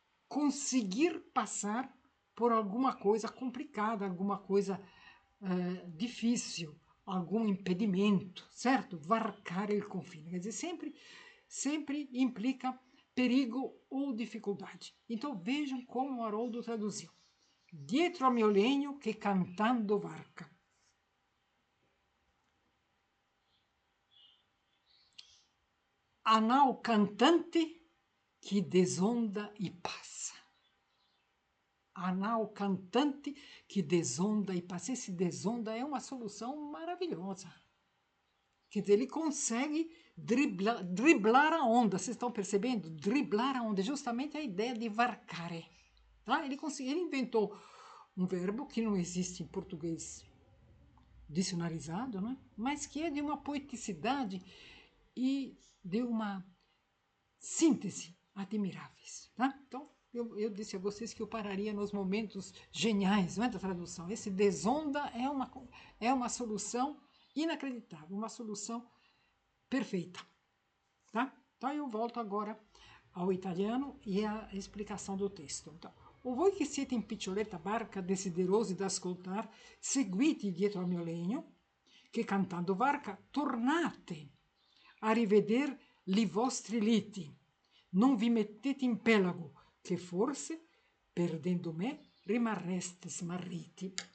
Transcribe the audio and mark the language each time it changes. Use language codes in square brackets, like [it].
[pt] conseguir passar por alguma coisa complicada, alguma coisa difícil, algum impedimento, certo? [it] Varcare il confine, [pt] quer dizer, sempre implica perigo ou dificuldade. Então vejam como o Haroldo traduziu. [it] Dietro a mio legno che cantando varca. [pt] A nau cantante que desonda e passa. A nau cantante que desonda e passa. Esse desonda é uma solução maravilhosa. Quer dizer, ele consegue driblar a onda. Vocês estão percebendo? Driblar a onda. É justamente a ideia de varcare. Tá? Ele inventou um verbo que não existe em português dicionarizado, né? Mas que é de uma poeticidade e de uma síntese admiráveis. Tá? Então, eu disse a vocês que eu pararia nos momentos geniais, não é, da tradução. Esse desonda é uma solução inacreditável, uma solução perfeita. Tá? Então, eu volto agora ao italiano e à explicação do texto. [it] Então, o voi che siete in piccioletta barca desiderosi d'ascoltar, seguite dietro al mio legno, che cantando varca tornate a riveder li vostri liti. Non vi mettete in pelago, che forse, perdendo me, rimarreste smarriti.